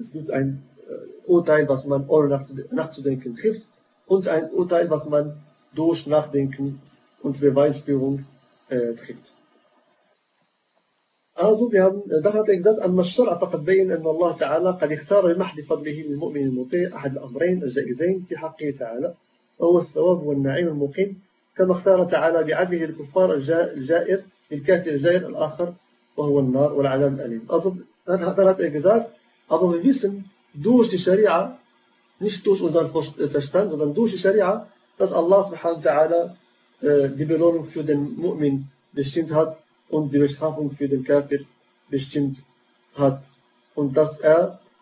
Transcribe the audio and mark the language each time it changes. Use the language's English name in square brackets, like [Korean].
[German] Es gibt ein Urteil, was man ohne Nachzudenken trifft, und ein Urteil, was man durch Nachdenken und Beweisführung trifft. Also wir haben, dann hat er gesagt, [Arabic] أما الشرع فقد بين أن الله تعالى قد اختار بمحض فضله للمؤمن المطيع أحد الأمرين الجائزين في حقه تعالى وهو الثواب والنعيم المقيم كما اختار تعالى بعدله الكفار الجائر الكافر الجائر الآخر وهو النار والعذاب الأليم. [German] Also dann hat er gesagt, aber wir wissen durch die شريعة, nicht durch unseren Verstand, sondern durch die شريعة, dass Allah [Arabic] سبحانه وتعالى [German] die Belohnung für den Mu'min bestimmt hat und die Bestrafung für den Kafir bestimmt hat und dass er